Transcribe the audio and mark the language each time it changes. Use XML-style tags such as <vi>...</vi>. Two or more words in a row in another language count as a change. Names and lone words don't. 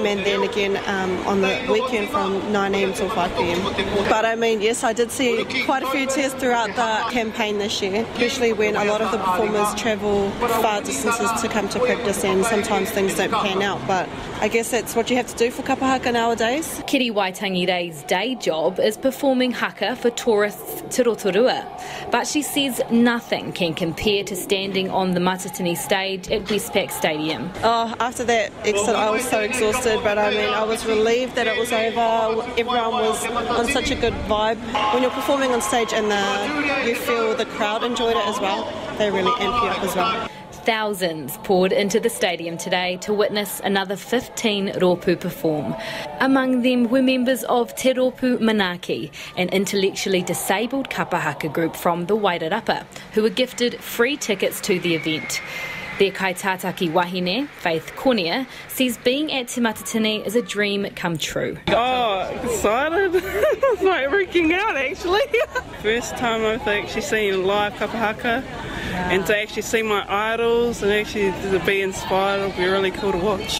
<en>and then again on the weekend from 9 a.m. till 5 p.m. But yes, I did see quite a few tears throughout the campaign this year, especially when a lot of the performers travel far distances to come to practice and sometimes things don't pan out, but I guess that's what you have to do for</en> <mi>kapa haka</mi> <en>nowadays. Kiri Waitangi Rei's day job is performing haka for tourists to Rotorua, but she says nothing can compare to standing on the Matatini stage at Westpac Stadium. After that exit I was so exhausted, but I was relieved that it was over. Everyone was on such a good vibe. When you're performing on stage and you feel the crowd enjoyed it as well, they really amp you up as well. Thousands poured into the stadium today to witness another 15 rōpū perform. Among them were members of Te Rōpū Manaaki, an intellectually disabled</en> <mi>kapa haka</mi> <en>group from the Wairarapa, who were gifted free tickets to the event.</en> <mi>Their kaitātaki wahine,</mi> <en>Faith Cornea, says being at Te Matatini is a dream come true. Oh, excited. It's like freaking out actually. First time I've actually seen live kapahaka and to actually see my idols and actually to be inspired will be really cool to watch.</en>